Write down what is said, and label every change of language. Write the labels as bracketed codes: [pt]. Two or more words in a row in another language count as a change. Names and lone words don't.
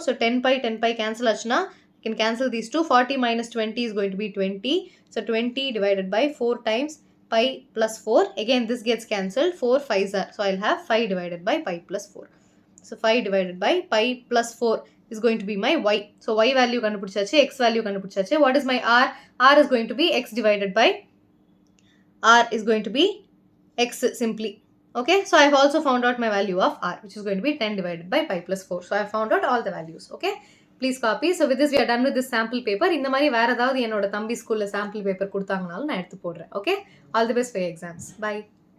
[en] So 10 pi cancel achna. You can cancel these two. 40 minus 20 is going to be 20. So 20 divided by 4 times pi plus 4. Again this gets cancelled. 4 5s are. So I'll have 5 divided by pi plus 4. So 5 divided by pi plus 4 is going to be my y. So y value kandupidichachu, x value kandupidichachu. What is my r? R is going to be x divided by r is going to be x simply. Okay, so I have also found out my value of r, which is going to be 10 divided by pi plus 4. So I have found out all the values. Okay, please copy. So with this we are done with this sample paper. [ta] இந்த மாதிரி வேற ஏதாவது என்னோட தம்பி ஸ்கூல்ல [en] sample paper [ta] கொடுத்தாங்கனாலும் நான் எடுத்து போடுறேன். [en] Okay, all the best for your exams. Bye.